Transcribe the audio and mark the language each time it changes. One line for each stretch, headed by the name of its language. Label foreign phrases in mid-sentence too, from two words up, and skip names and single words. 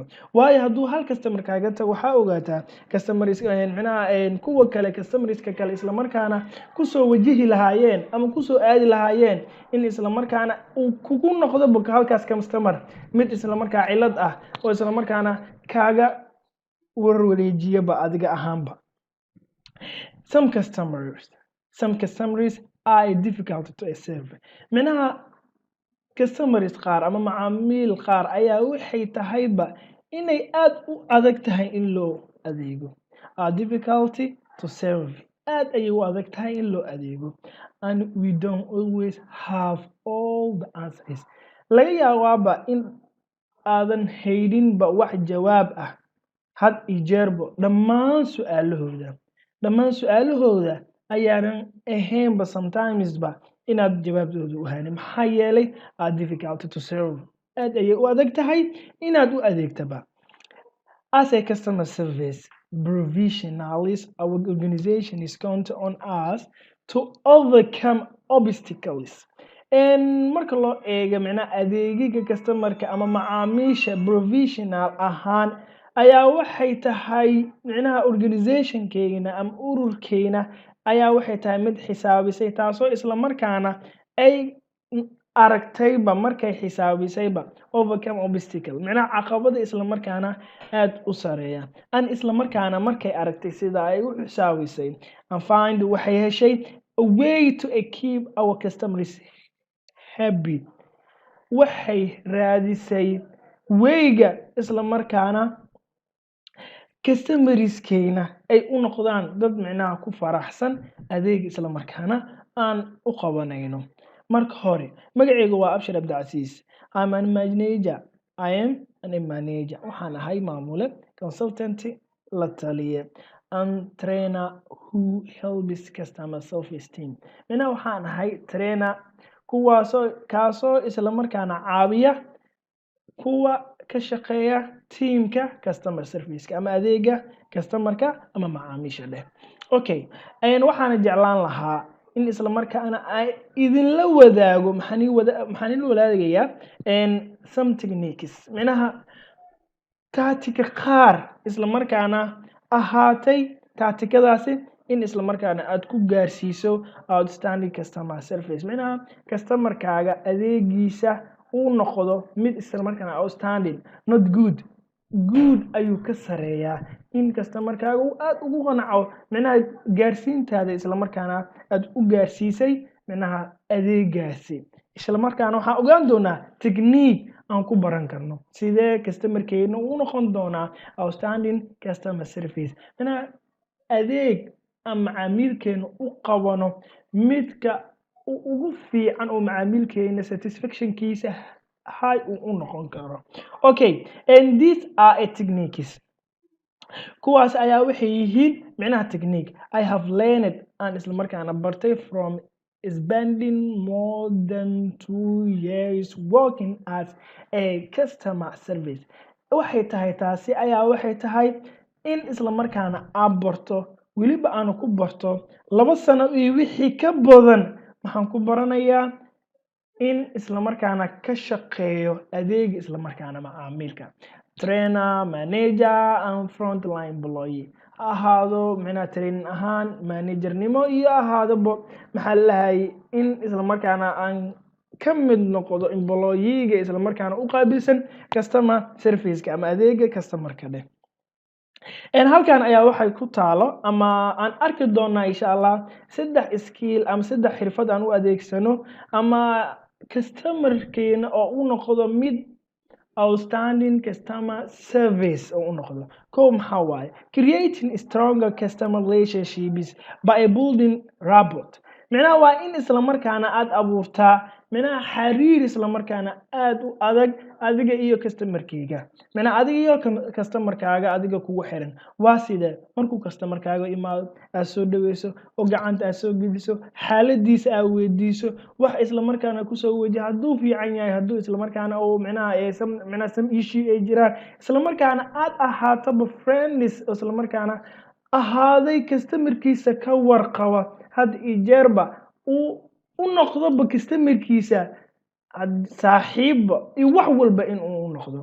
Somali: Waayo hadduu hal customer kaaga tago waxaa ogaataa kuwa kale customerska kale isla markaana kusoo wajihi lahaayeen ama kusoo aadi lahaayeen in isla markaana uu kugu noqdo halkaas customer mid isla markaa cilad ah oo isla markaana kaaga warwareejiyaba adiga ahaanba.
English: Some customers are difficult to serve.
Somali: Macnaha customers qaar ama macaamiil qaar ayaa waxay tahayba inay aad u adag tahay in loo adeego.
English: Difficulty to serve.
Somali: Aad ayay u adag tahay in loo adeego.
English: And we don't always have all the answers.
Somali: Laga yaabaaba in aadan hayninba wax jawaab ah had iyo jeerba dhammaan su'aalahooda ayaanan ahaynba sometimes ba inaad jawaabtooda u hanin maxaa yeelay
English: are difficult to serve
Somali: aad ayay u adag tahay inaad u adeegtaba.
English: As a customer service professionals, our organization is counting on us to overcome obstacles.
Somali: Marka loo eego macnaha adeegiga customerka ama macaamiisha professional ahaan ayaa waxay tahay macnaha organizationkeena ama ururkeena ayaa waxay tahay mid xisaabisay taasoo isla markaana ay aragtayba markay xisaabisayba
English: overcome obstacle
Somali: macnaha caqabada isla markaana aad u sareeya isla markaana markay aragtay sida ay u xisaabisay
English: and find
Somali: waxay heshay
English: a way to keep our customers happy
Somali: waxay raadisay wayga isla markaana customerskeena ay u noqdaan dad macnaha ku faraxsan adeeg isla markaana aan u qabanayno. marka hore magacaygu waa Abshir Abdicasiis.
English: I'm a manager.
Somali: waxaan ahay maamule consultant la taliye
English: and trainer who helps customer self-esteem.
Somali: waxaan ahay trainer kaasoo isla markaana caawiya kuwa ka shaqeeya teamka
English: customer service
Somali: ama adeega customerka ama macaamiisha leh. Okay, waxaan jeclaan lahaa in isla markaana ay idin la wadaago maxaan la wadaagayaa
English: some techniques
Somali: tactica qaar isla markaana ahaatay tacticadaasi in isla markaana aad ku gaarsiiso
English: outstanding customer service
Somali: customerkaaga adeegiisa uu noqdo mid isla markaana outstanding
English: not good
Somali: ayuu ka sareeyaa in customerkaaga uu aad ugu qanaco gaarsiintaada isla markaana aad u gaarsiisay adeegaasi isla markaana waxaan ogaan doonaa technique aan ku baran karno sidee customerkeena uu noqon doonaa
English: outstanding customer service
Somali: adeeg ama macaamilkeena u qabano midka ugu fiican oo macaamilkeena satisfactionkiisa high u noqon karo.
English: Okay, and these are techniques
Somali: kuwaas ayaa waxay yihiin
English: technique I have learned and
Somali: isla markaana bartay
English: from spending more than 2 years working as a customer service.
Somali: waxay tahay taasi ayaa waxay tahay in isla markaana aan barto weliba aan ku barto 2 sano iyo wixii ka badan waxaan ku baranayaa in isla markaana ka shaqeeyo adeeg isla markaana macaamilka
English: trainer manager and frontline employee
Somali: ahaado training ahaan managernimo iyo ahaadaba in isla markaana aan ka mid noqdo employee-ga isla markaana u qaabilsan
English: customer service
Somali: ama adeega customerka leh. halkan ayaa waxay ku taalo ama aan arki doonaa
Arabic: insha Allah
Somali: 3 skill ama 3 xirfad aan u adeegsano ama customerkeena oo u noqdo mid
English: outstanding customer service
Somali: oo u noqdo maxaa waaye
English: creating stronger customer relationships by building rapport
Somali: waa in isla markaana aad abuurtaa xiriir isla markaana aad u adag adiga iyo customerkaaga adiga iyo customerkaaga adiga kugu xiran waa sida markuu customerkaaga imaado aad soo dhaweyso oo gacanta aad soo geliso xaaladiisa aad weydiiso wax isla markaana ku soo weydiiso haduu fiican yahay haduu isla markaana oo
English: some issue
Somali: ay jiraan isla markaana aad ahaato friends isla markaana ahaaday customerkiisa ka warqaba had ijeerba u noqdo customerkiisa saaxiib iyo wax walba in uu noqdo.